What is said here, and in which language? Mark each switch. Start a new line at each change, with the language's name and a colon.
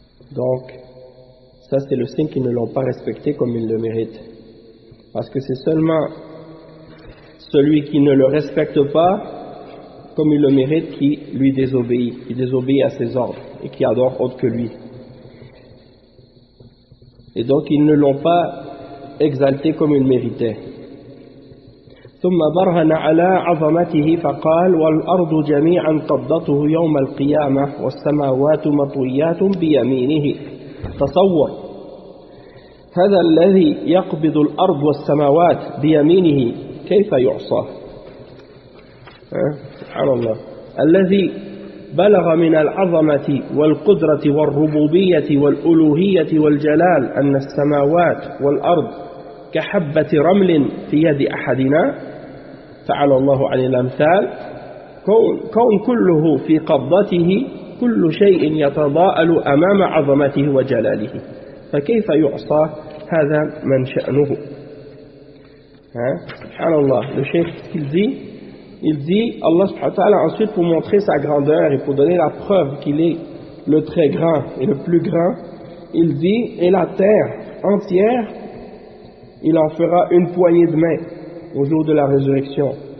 French: donc ça c'est le signe qu'ils ne l'ont pas respecté comme ils le méritent, parce que c'est seulement celui qui ne le respecte pas comme il le mérite qui lui désobéit, qui désobéit à ses ordres et qui adore autre que lui, et donc ils ne l'ont pas exalté comme il méritait.
Arabic: ثم برهن على عظمته فقال والأرض جميعا قبضته يوم القيامة والسماوات مطويات بيمينه. تصور هذا الذي يقبض الأرض والسماوات بيمينه كيف يعصى؟ سبحان الله. الذي بلغ من العظمة والقدرة والربوبية والألوهية والجلال أن السماوات والأرض كحبة رمل في يد أحدنا فعلى الله عن الأمثال. كون كله في قبضته كل شيء يتضاءل أمام عظمته وجلاله فكيف يعصى هذا من شأنه. سبحان الله.
French: Le chef il dit Allah
Arabic: subhanahu wa ta'ala
French: ensuite pour montrer sa grandeur et pour donner la preuve qu'il est le très grand et le plus grand, il dit et la terre entière il en fera une poignée de main au jour de la résurrection.